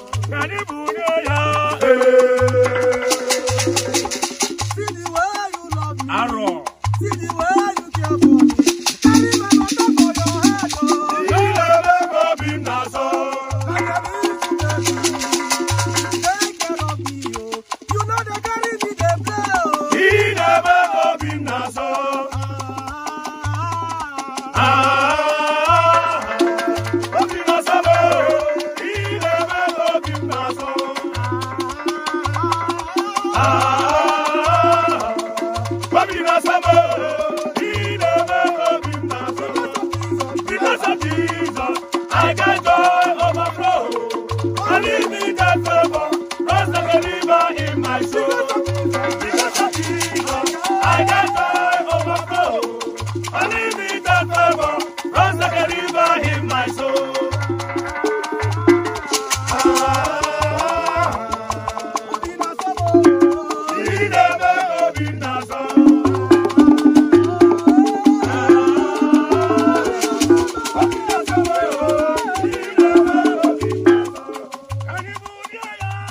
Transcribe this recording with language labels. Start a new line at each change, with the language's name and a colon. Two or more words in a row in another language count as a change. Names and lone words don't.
Igbo: Ka anyị bụ onye ya.
English: See the way you love me. Arọ. See the way you care for me. Carry my matter for your head, oh.
Igbo: Ị na-eme ka obi m na-asọ.
English: Like a baby, take care of me, oh. You know they carry me, they play, oh.
Igbo: Ị na-eme ka obi m na-asọ. Ah. Ah, obi m na-asọ m, oh. Ị na-eme ka obi m na-asọ. Ah, obi m na-asọ m, oh. Ị na-eme ka obi m na-asọ.
English: Because of Jesus, I get joy overflow. Unlimited favor, runs like a river in my soul. Because of Jesus, I get joy overflow. Unlimited favor, runs like a river in my soul.
Igbo: Ah, Obi na-asọ m, oh. ị na-eme ka obi m na-asọ. Ah, obi m na-asọ m, oh. Ị na-eme ka obi m na-asọ. Ka anyị bụ ndị agha.